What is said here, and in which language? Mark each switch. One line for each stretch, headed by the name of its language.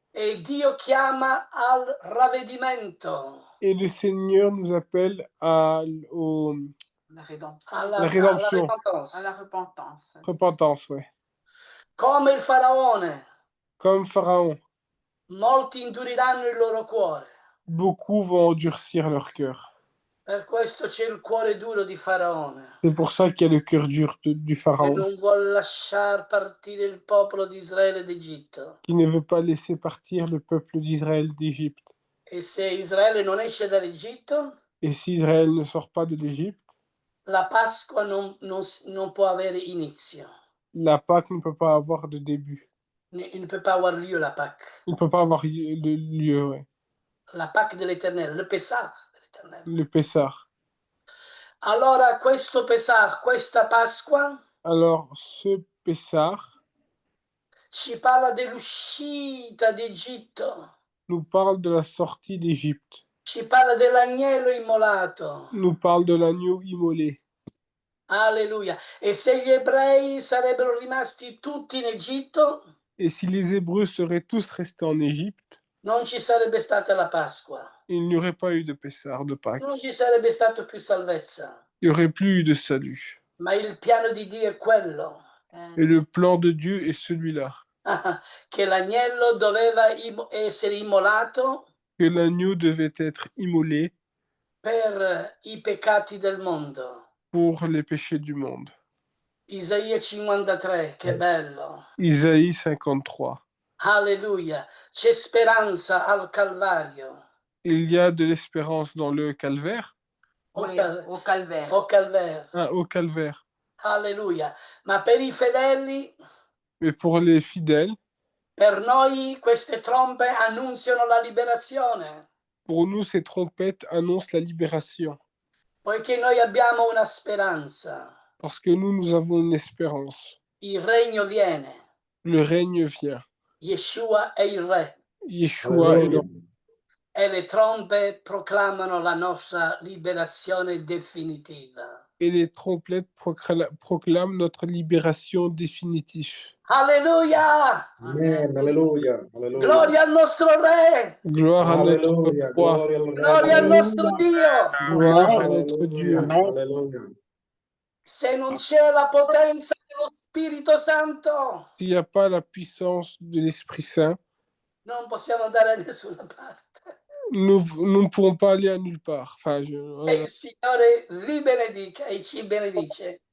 Italian: E Dio chiama al ravvedimento.
French: Et le Seigneur nous appelle à La rédemption.
Italian: Alla,
French: La rédemption. alla repentance. À la repentance. repentance. Ouais.
Italian: Come il faraone,
French: Comme Pharaon,
Italian: molti induriranno il loro cuore.
French: beaucoup vont endurcir leur cœur.
Italian: Per questo c'è il cuore duro di Faraone,
French: C'est pour ça qu'il y a le cœur dur du
Italian: che
French: Pharaon,
Italian: non vuole lasciar partire il popolo di Israele d'Egitto.
French: qui ne veut pas laisser partir le peuple d'Israël d'Égypte.
Italian: E se Israele non esce dall'Egitto,
French: Et si Israël ne sort pas de l'Égypte,
Italian: la Pasqua non può avere inizio.
French: la Pâque ne peut pas avoir de début. Il ne peut pas avoir lieu la Pâque. Il ne peut pas avoir de lieu, ouais. La Pâque dell'Éternel, le Pessah dell'Éternel. Le Pessah.
Italian: Allora questo Pessah, questa Pasqua,
French: Alors, ce Pessah
Italian: ci parla dell'uscita d'Egitto,
French: nous parle de la sortie d'Égypte,
Italian: ci parla dell'agnello immolato.
French: nous parle de l'agneau immolé. Alleluia.
Italian: E se gli ebrei sarebbero rimasti tutti in Egitto,
French: Et si les Hébreux seraient tous restés en Égypte,
Italian: non ci sarebbe stata la Pasqua,
French: il n'y aurait pas eu de Pessah, de Pâques.
Italian: non ci sarebbe stato più salvezza.
French: Il n'y aurait plus eu de salut.
Italian: Ma il piano di Dio è quello,
French: Et le plan de Dieu est celui-là,
Italian: che l'agnello doveva essere immolato
French: que l'agneau devait être immolé
Italian: per i peccati del mondo.
French: pour les péchés du monde.
Italian: Isaia 53, che bello.
French: Isaïe 53. Alleluia.
Italian: C'è speranza al Calvario.
French: Il y a de l'espérance dans le calvaire, Oui, au calvaire. O Calvaire. au calvaire.
Italian: Alleluia. Ma per i fedeli,
French: Mais pour les fidèles,
Italian: per noi queste trombe annunziano la liberazione,
French: pour nous, ces trompettes annoncent la libération.
Italian: poiché noi abbiamo una speranza.
French: Parce que nous avons une espérance.
Italian: Il regno viene.
French: Le règne vient.
Italian: Yeshua è il re.
French: Yeshua est le...
Italian: E le trombe proclamano la nostra liberazione definitiva.
French: Et les trompettes proclament notre libération définitive. Alleluia! Amen, alleluia, alleluia.
Italian: Gloria al nostro re!
French: Gloire à notre Alleluia, roi.
Italian: gloria al Gloria al Re. nostro Dio!
French: Gloire à notre Dieu. Alleluia, alleluia.
Italian: Se non c'è la potenza dello Spirito Santo,
French: S'il n'y a pas la puissance de l'Esprit Saint,
Italian: non possiamo andare a nessuna parte.
French: nous ne pourrons pas aller à nulle part. Enfin,
Italian: E il Signore vi benedica e ci benedice.